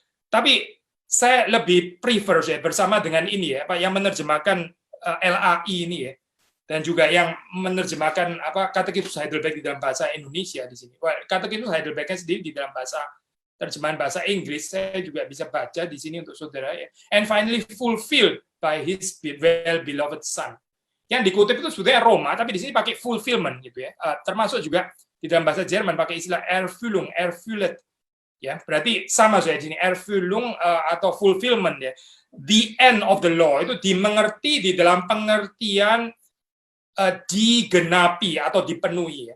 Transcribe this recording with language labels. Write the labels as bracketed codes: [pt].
[id] Tapi saya lebih prefer saya bersama dengan ini ya, Pak, yang menerjemahkan LAI ini ya, dan juga yang menerjemahkan Katekismus Heidelberg di dalam bahasa Indonesia di sini. Katekismus Heidelbergnya sendiri di dalam terjemahan bahasa Inggris, saya juga bisa baca di sini untuk saudara ya. [en] And finally fulfilled by his well-beloved son. [id] Yang dikutip itu sebetulnya Roma, tapi di sini pakai fulfillment gitu ya. Termasuk juga di dalam bahasa Jerman pakai istilah Erfüllung, Erfüllet. Ya, berarti sama saya di sini Erfüllung atau fulfillment ya. [en] The end of the law [id] itu dimengerti di dalam pengertian digenapi atau dipenuhi ya.